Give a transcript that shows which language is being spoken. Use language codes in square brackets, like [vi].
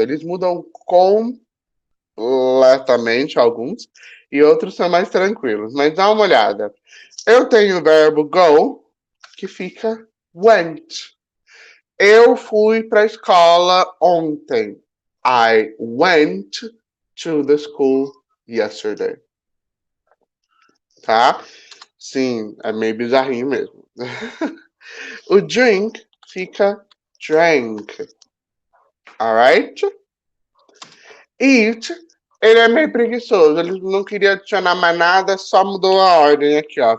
[pt] Eles mudam completamente alguns e outros são mais tranquilos. Mas dá uma olhada. Eu tenho o verbo go, que fica went. Eu fui para a escola ontem. [en] I went to the school yesterday. [pt] Tá? Sim, é meio bizarrinho mesmo. O drink fica drank. Alright? Eat, ele é meio preguiçoso. Ele não queria adicionar mais nada, só mudou a ordem aqui, ó.